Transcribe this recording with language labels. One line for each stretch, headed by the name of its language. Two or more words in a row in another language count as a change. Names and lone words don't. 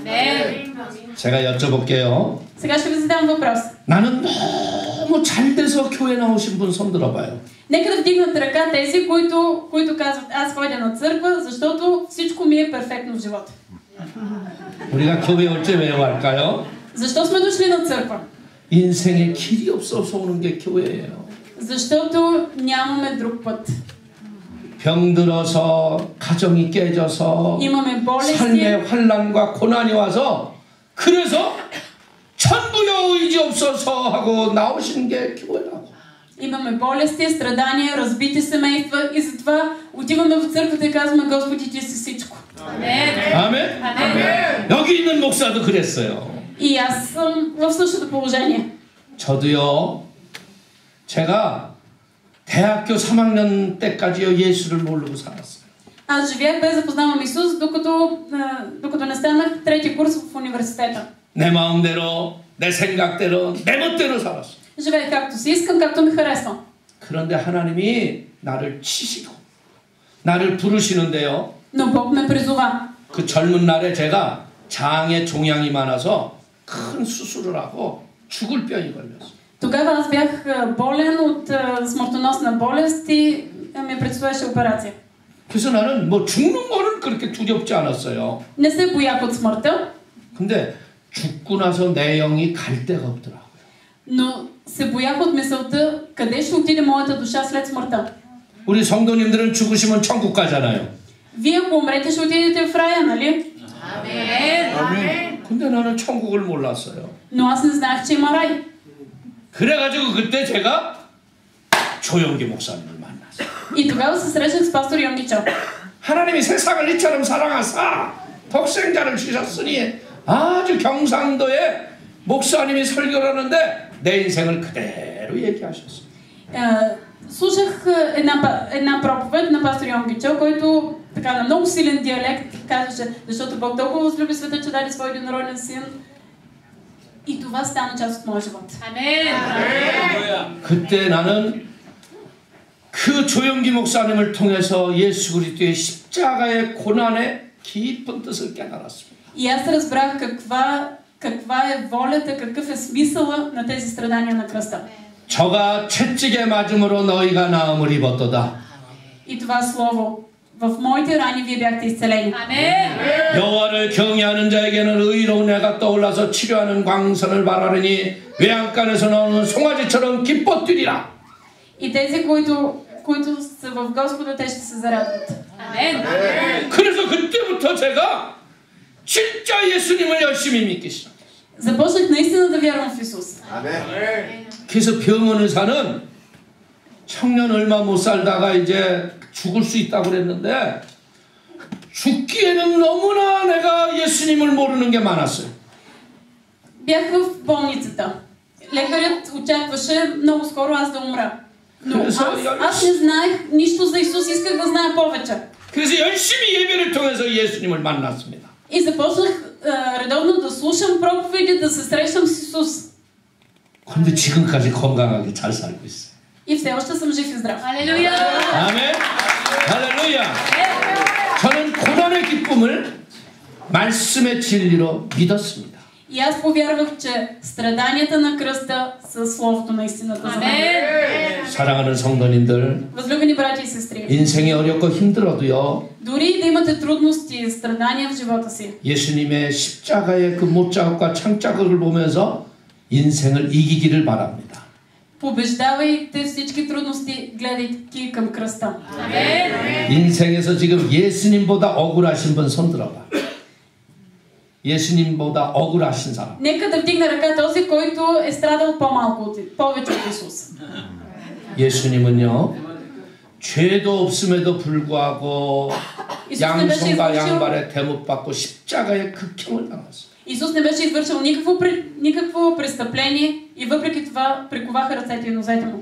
Korean: 제가 여쭤볼게요.
Bulgarian: Сега ще ви задам въпрос.
Korean: 나는 너무 잘 돼서 교회 나오신 분 손 들어봐요.
Bulgarian: Нека да вдигнат ръка тези, които казват, аз ходя на църква, защото всичко ми е перфектно в живота.
Korean: 우리가 교회 올 때 왜 할까요?
Bulgarian: Защо сме дошли на църква?
Korean: 인생에 길이 없어서 오는 게 교회예요.
Bulgarian: Защото нямаме друг път.
Korean: 병들어서 가정이 깨져서
Bulgarian: имаме болести,
Korean: 삶의 환난과 고난이 와서 그래서 천부여 의지 없어서 하고 나오시는 게 교회라고.
Bulgarian: имаме болести, страдания, разбити семейства и затова отиваме в църквата и казваме, Господи, Ти си всичко.
Korean: 아멘. 여기 있는 목사도 그랬어요.
Bulgarian: И аз съм в същото положение.
Korean: 저도요. 제가 대학교 3학년 때까지요 예수를 모르고 살았어요.
Bulgarian: Аз живях без да познавам Исус, докато не станах трети курс в университета.
Korean: 내 마음대로, 내 생각대로, 내 멋대로 살았어요.
Bulgarian: Живеех както си искам, както ми харесва.
Korean: 그런데 하나님이 나를 치시고 나를 부르시는데요.
Bulgarian: Но Бог ме призова.
Korean: 그 젊은 날에 제가 장에 종양이 많아서 큰 수술을 하고 죽을 병이 걸렸어요.
Bulgarian: Тогава аз бях болен от смъртоносна болест и ми предстояше операция.
Korean: 그래서 나는 뭐 죽는 거는 그렇게 두렵지 않았어요.
Bulgarian: Не се боях от смъртта,
Korean: 근데 죽고 나서 내 영이 갈 데가 없더라고요.
Bulgarian: но се боях от мисълта къде ще отиде моята душа след смъртта.
Korean: 우리 성도님들은 죽으시면 천국 가잖아요.
Bulgarian: Вие ако умрете, ще отидете в рая, нали?
Korean: 아멘. 근데 나는 천국을 몰랐어요.
Bulgarian: Но аз не знаех, че има рай.
Korean: 그래가지고 그때 제가 조영기 목사님을 만났어요.
Bulgarian: И тогава се срещах с пастор Йонги Чо.
Korean: 하나님이 세상을 이처럼 사랑하사 독생자를 주셨으니 아주 경상도에 목사님이 설교를 하는데 내 인생을 그대로 얘기하셨어요.
Bulgarian: Слушах една проповед на пастор Йонги Чо, който така на много силен диалект казваше, защото Бог толкова възлюби света, че даде своя единороден син. И това стана част от моя живот.
Korean: 아멘. 그때 나는 그 조영기 목사님을 통해서 예수 그리스도의 십자가의 고난의 깊은 뜻을 깨달았습니다.
Bulgarian: И аз разбрах каква е волята, какъв е смисъла на тези страдания на кръста.
Korean: 저가 채찍에 맞음으로 너희가 나음을 입었도다.
Bulgarian: И това слово, в моите рани вие бяхте изцелени.
Korean: 아멘. 여호와를 경외하는 자에게는 의로운 해가 떠올라서 치료하는 광선을 바라느니 외양간에서 나오는 송아지처럼 기뻐 뛰리라.
Bulgarian: И тези, които са в Господа, те ще се зарадват.
Korean: 아멘. 그래서 그때부터 제가 진짜 예수님을 열심히 믿기 시작했어요.
Bulgarian: Започнах наистина да вярвам в Исус.
Korean: 그래서 병원 의사는 청년 얼마 못 살다가 이제 죽을 수 있다고 그랬는데 죽기에는 너무나 내가 예수님을 모르는 게 많았어요.
Bulgarian: Бях в болницата. Лекарят очакваше много скоро аз да умра. Но аз не знаех нищо за Исус, исках да знае повече.
Korean: 그래서 열심히 예배를 통해서 예수님을 만났습니다.
Bulgarian: И започнах редовно да слушам проповеди, да се срещам с Исус.
Korean: 근데 지금까지 건강하게 잘 살고 있어요.
Bulgarian: И все още съм жив и здрав.
Korean: 할렐루야. 아멘. 할렐루야. 저는 고난의 기쁨을 말씀의 진리로 믿었습니다.
Bulgarian: И аз повярвах, че страданията на кръста са Словото на истината за мен.
Korean: 사랑하는 성도님들,
Bulgarian: Възлюбени брати и сестри,
Korean: 인생이 어렵고 힘들어도요,
Bulgarian: дори да имате трудности и страдания в живота си,
Korean: 예수님의 십자가의 그 못자국과 창자국을 보면서 인생을 이기기를 바랍니다.
Bulgarian: побеждавайте всички трудности, гледайки към кръста.
Korean: 인생에서 지금 예수님보다 억울하신 분 손들어봐. 예수님보다 억울하신 사람.
Bulgarian: Нека да вдигне ръка този, който е страдал повече от Исус.
Korean: 예수님은요, 죄도 없음에도 불구하고 양손과 양발에 대못받고 십자가의 극형을 당했어요.
Bulgarian: Исус не беше извършил никакво престъпление и въпреки това приковаха ръцете и нозете му.